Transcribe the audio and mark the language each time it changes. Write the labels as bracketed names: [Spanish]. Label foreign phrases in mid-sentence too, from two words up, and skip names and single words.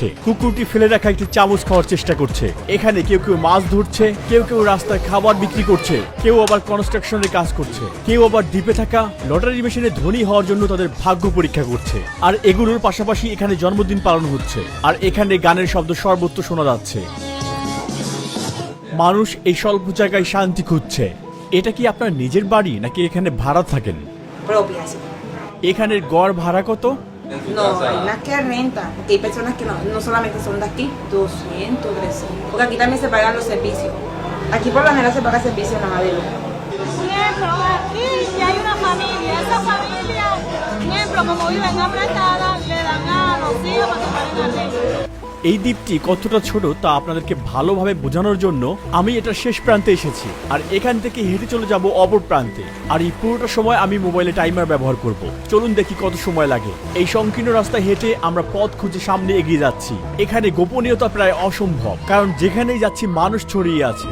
[Bangla] কুকুরটি ফেলে রাখা একটি চামচ খাওয়ার চেষ্টা করছে। এখানে কেউ কেউ মাছ ধরছে, কেউ কেউ রাস্তায় খাবার বিক্রি করছে, কেউ আবার কনস্ট্রাকশনের কাজ করছে, কেউ আবার দ্বীপে থাকা লটারি মেশিনে ধনী হওয়ার জন্য তাদের ভাগ্য পরীক্ষা করছে। আর এগুলোর পাশাপাশি এখানে জন্মদিন পালন হচ্ছে। আর এখানে গানের শব্দ সর্বত্র শোনা যাচ্ছে। মানুষ এই স্বল্প জায়গায় শান্তি খুঁজছে। এটা কি আপনার নিজের বাড়ি নাকি এখানে ভাড়া থাকেন? [Spanish] Propias. [Bangla] এখানের গড় ভাড়া কত? [Spanish] No, hay las que rentan. Hay personas que no solamente son de aquí, 200, 300. Porque aquí también se pagan los servicios. Aquí por lo general se paga servicio en la madera. Miembro, aquí y hay una familia. Esa familia, miembro, como viven apretadas, le dan a los hijos para que paguen arriba. [Bangla] এই দ্বীপটি কতটা ছোট তা আপনাদেরকে ভালোভাবে বোঝানোর জন্য আমি এটা শেষ প্রান্তে এসেছি আর এখান থেকে হেঁটে চলে যাব অপর প্রান্তে। আর এই পুরোটা সময় আমি মোবাইলে টাইমার ব্যবহার করব। চলুন দেখি কত সময় লাগে। এই সংকীর্ণ রাস্তায় হেঁটে আমরা পথ খুঁজে সামনে এগিয়ে যাচ্ছি। এখানে গোপনীয়তা প্রায় অসম্ভব, কারণ যেখানেই যাচ্ছি মানুষ ছড়িয়ে আছে।